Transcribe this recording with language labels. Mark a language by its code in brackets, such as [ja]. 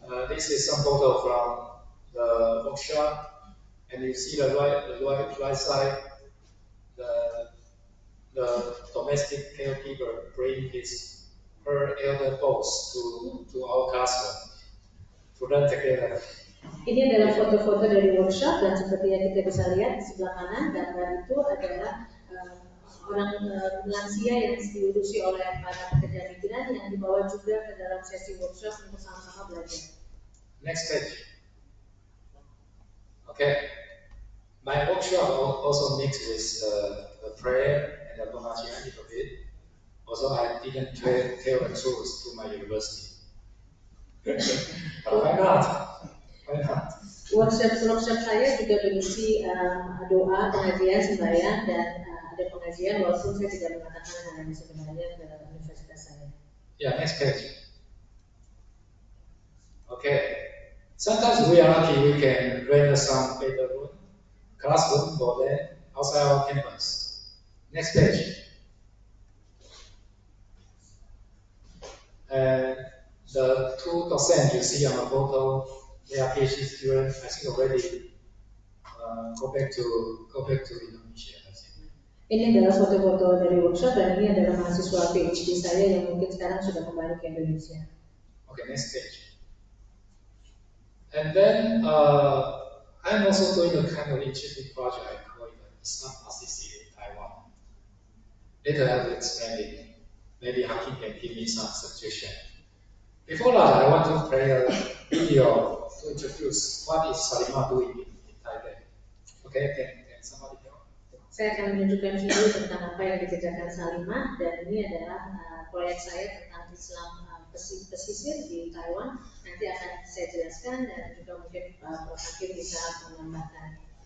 [en] This is some photo from the workshop, and you see the right side, the domestic caregiver bring her elder boss to our classroom to learn together. [id] Ini adalah foto-foto dari workshop, dan seperti yang kita bisa lihat di sebelah kanan, gambar itu adalah orang lansia yang diurusi oleh para pekerja migran yang dibawa juga ke dalam sesi workshop untuk sama-sama belajar. [en] Next page. Okay. My workshop also mixed with the prayer and the pengajian a little bit. Also, I didn't tell the truth to my university. But why not? Why not? [id] Workshop saya juga berisi doa, pengajian, sembahyang, dan ada pengajian walaupun saya tidak mengatakan hal yang sebenarnya ke universitas saya. [en] Yeah, next page. Okay. Sometimes we are lucky we can rent some better room, classroom for them outside our campus. Next page. And the two docents you see on the photo, they are PhD students. I think already go back to Indonesia. I think. [id] Ini adalah foto-foto dari workshop dan ini adalah mahasiswa PhD saya yang mungkin sekarang sudah kembali ke Indonesia. [en] Okay, next page. And then I'm also doing a kind of interesting project I call it Islam Assisted in Taiwan. Later I will explain it. Maybe Hakim can give me some suggestion. Before that, I want to play a video to introduce what is Salima doing in Thailand. Okay, can somebody help? [id] Saya akan menunjukkan video tentang apa yang dikerjakan Salimah dan ini adalah proyek saya tentang Islam pesisir di Taiwan. Nanti akan saya jelaskan dan juga mungkin Prof. Hakim bisa menambahkan.